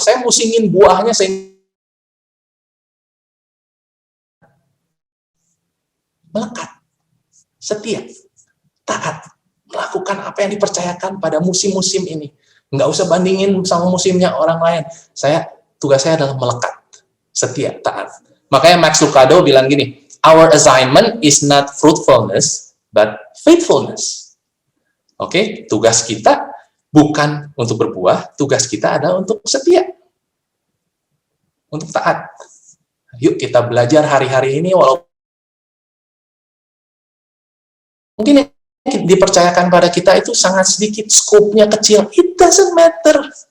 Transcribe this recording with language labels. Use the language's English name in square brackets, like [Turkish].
[Indonesian] Saya musingin buahnya, saya melekat, setia, taat, melakukan apa yang dipercayakan pada musim-musim ini. Nggak usah bandingin sama musimnya orang lain. Tugas saya adalah melekat, setia, taat. Makanya Max Lucado bilang gini, [English] our assignment is not fruitfulness, but faithfulness. [Indonesian] Oke, tugas kita bukan untuk berbuah, tugas kita adalah untuk setia, untuk taat. Yuk kita belajar hari-hari ini, walaupun mungkin yang dipercayakan pada kita itu sangat sedikit, skopnya kecil, [English] it doesn't matter.